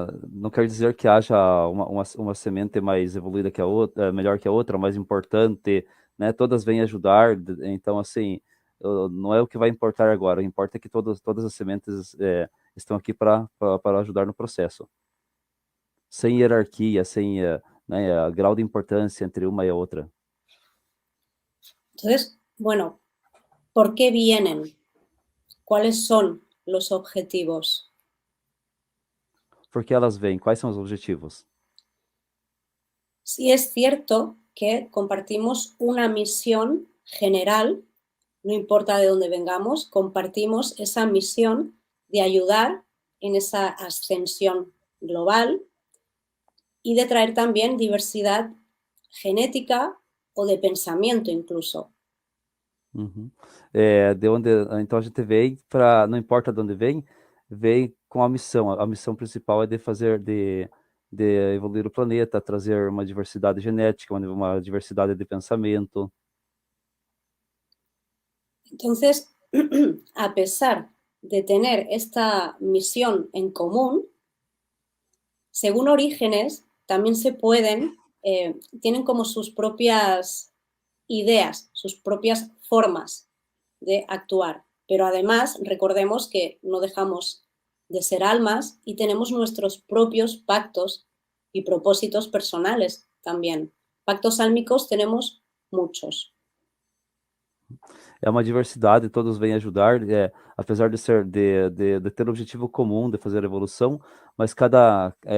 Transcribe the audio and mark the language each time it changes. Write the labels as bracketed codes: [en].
[pt] Não quer dizer que haja uma semente mais evoluída que a outra, melhor que a outra, mais importante, né? Todas vêm ajudar, então, assim, não é o que vai importar agora, o que importa é que todas as sementes estão aqui para ajudar no processo, sem hierarquia, sem né, grau de importância entre uma e a outra. [es] Entonces, bueno, ¿por qué vienen? ¿Cuáles son los objetivos? [pt] Por que elas vêm? Quais são os objetivos? [es] Sí es cierto que compartimos una misión general, no importa de dónde vengamos, compartimos esa misión de ayudar en esa ascensión global y de traer también diversidad genética o de pensamiento incluso. Uhum. [pt] De onde, então a gente vem para, não importa de onde vem com a missão. A missão principal é de fazer, de evoluir o planeta, trazer uma diversidade genética, uma diversidade de pensamento. [es] Entonces, a pesar de tener esta misión en común, según Orígenes, también se pueden, tienen como sus propias ideas, sus propias formas de actuar. Pero además, recordemos que no dejamos de ser almas y tenemos nuestros propios pactos y propósitos personales también. Pactos álmicos tenemos muchos. [pt] É uma diversidade, todos vêm ajudar, apesar de ser de ter o objetivo comum de fazer a evolução, mas cada